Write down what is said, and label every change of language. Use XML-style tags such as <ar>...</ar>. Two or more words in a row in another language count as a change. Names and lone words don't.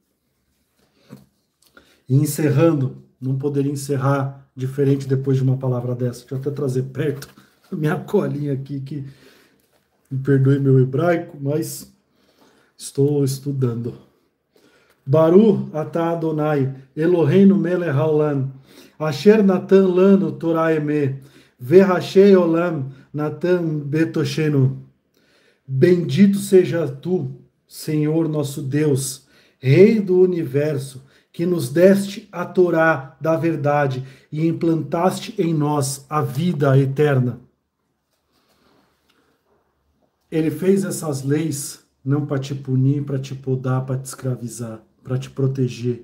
<pt>E encerrando, não poderia encerrar diferente depois de uma palavra dessa. Deixa eu até trazer perto minha colinha aqui, que me perdoe meu hebraico, mas estou estudando.</pt> <he>ברוך אתה אדוני, אלוהינו מלך העולם, אשר נתן לנו תורת אמת, וחיי עולם נטע בתוכנו.</he> <pt>Bendito seja tu, Senhor nosso Deus, Rei do universo, que nos deste a Torá da verdade e implantaste em nós a vida eterna. Ele fez essas leis não para te punir, para te podar, para te escravizar, para te proteger.</pt>